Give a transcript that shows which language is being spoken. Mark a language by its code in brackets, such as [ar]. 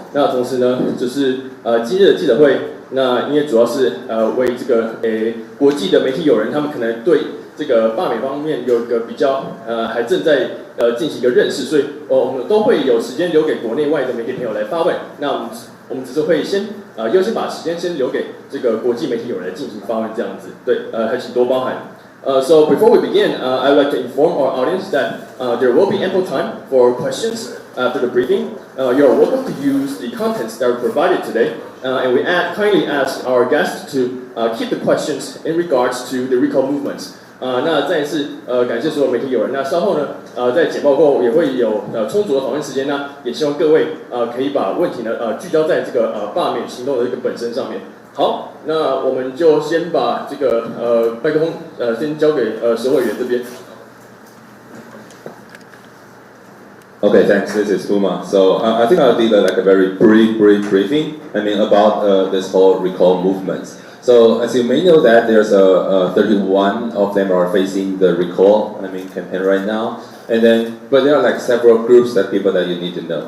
[zh] 那同时呢，就是今日的记者会，那因为主要是为这个国际的媒体友人，他们可能对这个罢免方面有一个比较还正在进行一个认识，所以我们都会有时间留给国内外的媒体朋友来发问。那我们只是会先优先把时间先留给这个国际媒体友人来进行发问这样子。对，还请多包涵。 [en] So before we begin, I would like to inform our audience that there will be ample time for questions after the briefing. You're welcome to use the contents that are provided today, and we kindly ask our guests to keep the questions in regards to the recall movements. [zh] 那再一次感谢所有媒体友人。那稍后呢在简报后也会有充足的访问时间呢，也希望各位可以把问题呢聚焦在这个罢免行动的这个本身上面。好，那我们就先把这个麦克风先交给审委员这边。 [en] Okay, thanks. This is Puma. So I think I'll do like a very brief briefing. I mean about this whole recall movement. So as you may know that there's 31 of them are facing the recall campaign right now. And then, but there are like several groups that people that you need to know.